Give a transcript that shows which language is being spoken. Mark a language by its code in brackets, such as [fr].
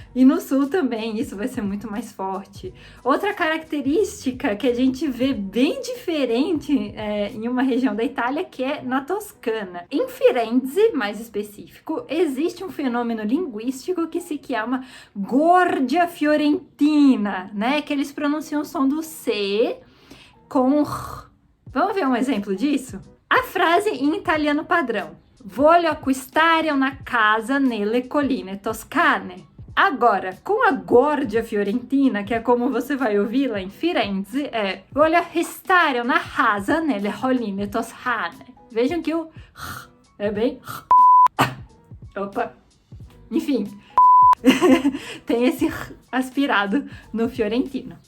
[pt] E no sul também isso vai ser muito mais forte. Outra característica que a gente vê bem diferente em uma região da Itália, que é na Toscana. Em Firenze, mais específico, existe um fenômeno linguístico que se chama gorgia fiorentina, né? Que eles pronunciam o som do C com R. Vamos ver um exemplo disso? A frase em italiano padrão: [it] voglio acquistare una casa nelle colline toscane. [pt] Agora, com a gorgia fiorentina, que é como você vai ouvir lá em Firenze, [it] voglio acquistare una casa nelle colline toscane. [pt] Vejam que o é bem opa, enfim, tem esse aspirado no fiorentino.